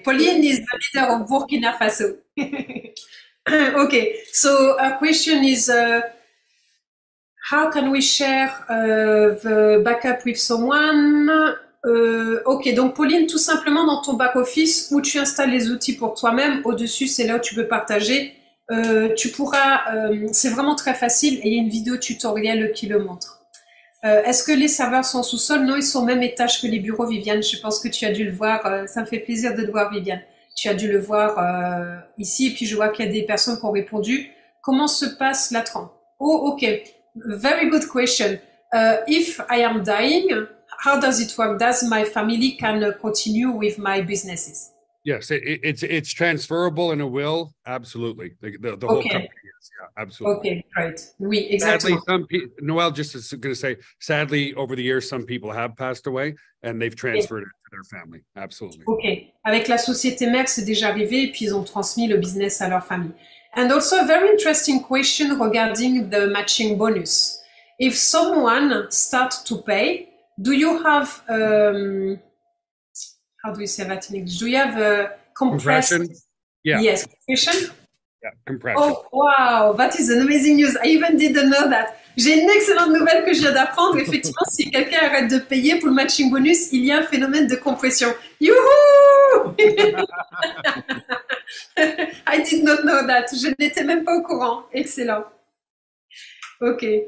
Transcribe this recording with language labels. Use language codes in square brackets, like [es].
[en] Pauline is the leader of Burkina Faso. Okay, so our question is, how can we share the backup with someone? [fr] Ok, donc Pauline, tout simplement dans ton back-office où tu installes les outils pour toi-même, au-dessus, c'est là où tu peux partager. Tu pourras, c'est vraiment très facile et il y a une vidéo tutoriel qui le montre. Est-ce que les serveurs sont sous-sol? Non, ils sont au même étage que les bureaux, Viviane. Je pense que tu as dû le voir. Ça me fait plaisir de te voir, Viviane. Tu as dû le voir ici. Et puis, je vois qu'il y a des personnes qui ont répondu. Comment se passe la tranche? [en] Oh, ok. Very good question. If I am dying, how does it work? Does my family can continue with my businesses? Yes, it's transferable in a will. Absolutely. The whole Okay. company is. Yeah, absolutely. Okay, great. Oui, Sadly, [fr] exactement. [en] some people, Noel, just is going to say, sadly, over the years, some people have passed away and they've transferred it to their family. Absolutely. Ok. [fr] Avec la société mère, c'est déjà arrivé et puis ils ont transmis le business à leur famille. [en] And also a very interesting question regarding the matching bonus. If someone starts to pay, do you have, how do you say that in English? Do you have a compressed? Compression? Yeah. Yes, compression? Yeah, compression. Oh, wow, that is an amazing news. I even didn't know that. [fr] J'ai une excellente nouvelle que je viens d'apprendre. Effectivement, si quelqu'un arrête de payer pour le matching bonus, il y a un phénomène de compression. Youhou! [en] I did not know that. [fr] Je n'étais même pas au courant. Excellent. Ok.